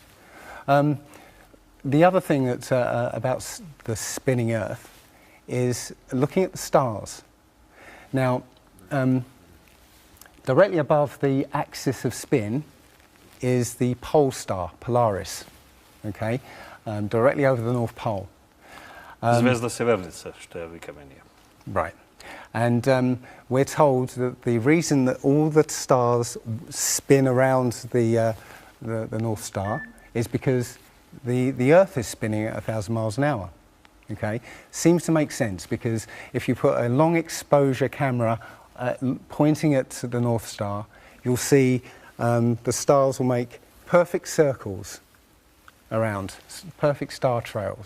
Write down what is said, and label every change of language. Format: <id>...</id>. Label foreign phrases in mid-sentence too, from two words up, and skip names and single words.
<en>The other thing that's about the spinning Earth is looking at the stars. Now, directly above the axis of spin is the pole star, Polaris, okay, directly over the North Pole.</en> <mk>Звезда Северница, што ја викаме ние.</mk> <en>Right. And we're told that the reason that all the stars spin around the North Star is because the Earth is spinning at 1,000 miles an hour. Okay, seems to make sense because if you put a long exposure camera pointing at the North Star, you'll see the stars will make perfect circles around, perfect star trails.</en>